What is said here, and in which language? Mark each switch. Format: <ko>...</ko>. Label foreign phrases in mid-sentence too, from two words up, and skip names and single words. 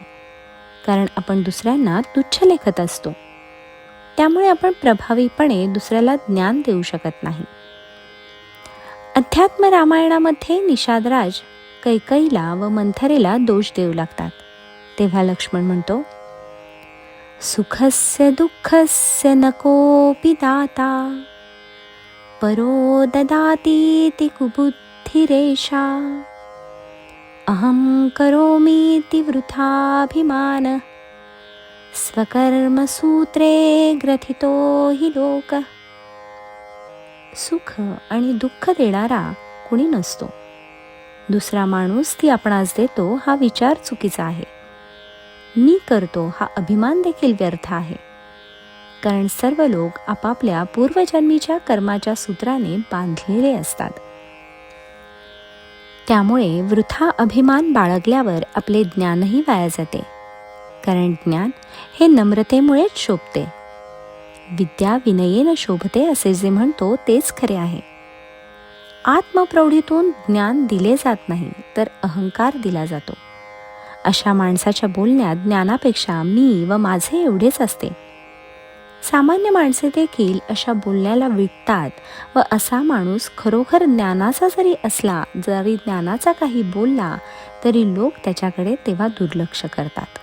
<mr>कारण आपण दुसऱ्यांना तुच्छ लेखत असतो. त्यामुळे आपण प्रभावीपणे दुसऱ्याला ज्ञान देऊ शकत नाही. अध्यात्म रामायणामध्ये निषादराज कैकईला व मंथरेला दोष देऊ लागतात. तेव्हा लक्ष्मण म्हणतो,</mr> <sa>सुखस्य दुःखस्य न कोऽपि दाता, परो ददातीति कुबुद्धिरेषा, अहं करोमीति वृथाभिमान, स्वकर्मसूत्रे ग्रथितो हि लोक.</sa> <mr>सुख आणि दुःख देणारा कुणी नसतो. दुसरा माणूस ती आपणास देतो हा विचार चुकीचा आहे. मी करतो हा अभिमान देखील व्यर्थ आहे. कारण सर्व लोक आपापल्या पूर्वजन्मीच्या कर्माच्या सूत्राने बांधलेले असतात. त्यामुळे वृथा अभिमान बाळगल्यावर आपले ज्ञानही वाया जाते. कारण ज्ञान हे नम्रतेमुळेच शोभते.</mr> <sa>विद्या विनयेन शोभते</sa> <mr>असे जे म्हणतो तेच खरे आहे. आत्मप्रौढीतून ज्ञान दिले जात नाही तर अहंकार दिला जातो. अशा माणसाच्या बोलण्यात ज्ञानापेक्षा मी व माझे एवढेच असते. सामान्य माणसे देखील अशा बोलण्याला विटतात व असा माणूस खरोखर ज्ञानाचा जरी असला, जरी ज्ञानाचा काही बोलला तरी लोक त्याच्याकडे तेव्हा दुर्लक्ष करतात.</mr>